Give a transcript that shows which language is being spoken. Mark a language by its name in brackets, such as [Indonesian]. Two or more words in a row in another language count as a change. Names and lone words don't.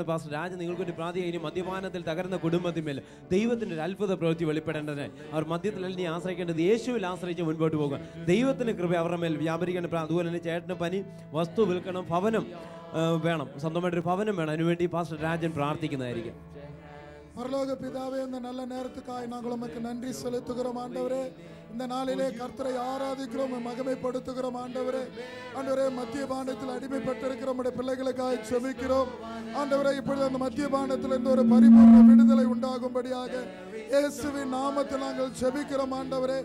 [Malayalam] പാസ്റ്റർ രാജ നിങ്ങൾക്ക് വേണ്ടി പ്രാർത്ഥിക്കുക. ഇനി മദ്യപാനത്തിൽ തകർന്ന കുടുംബത്തിന്മേൽ ദൈവത്തിൻ്റെ ഒരു അത്ഭുത പ്രവൃത്തി വെളിപ്പെടേണ്ടതിനായി അവർ മദ്യത്തിൽ ഇനി ആശ്രയിക്കേണ്ടത് യേശുവിൽ ആശ്രയിച്ച് മുൻപോട്ട് പോകുക. ദൈവത്തിന് കൃപ അവരുടെ മേൽ വ്യാപരിക്കേണ്ട. അതുപോലെ തന്നെ ചേട്ടന് പനി, വസ്തു വിൽക്കണം, ഭവനം വേണം, സ്വന്തമായിട്ടൊരു ഭവനം വേണം. അതിനുവേണ്ടി പാസ്റ്റർ രാജൻ പ്രാർത്ഥിക്കുന്നതായിരിക്കും. [Tamil] பரலோக பிதாவே, இந்த நல்ல நேரத்துக்காய் நாங்கள் உமக்கு நன்றி செலுத்துகிறோம் ஆண்டவரே. இந்த நாளிலே கர்த்தரை ஆராதிக்கிறோம், மகிமைப்படுத்துகிறோம் ஆண்டவரே. ஆண்டவரே, மத்தியபானத்தில் அடிமைப்பட்டிருக்கிற நம்முடைய பிள்ளைகளுக்காய் செபிக்கிறோம் ஆண்டவரே. இப்பொழுது அந்த மத்தியபானத்தில் இருந்து ஒரு பரிபூர்ண விடுதலை உண்டாகும்படியாக இயேசுவின் நாமத்தில் நாங்கள் ஜெபிக்கிறோம் ஆண்டவரே.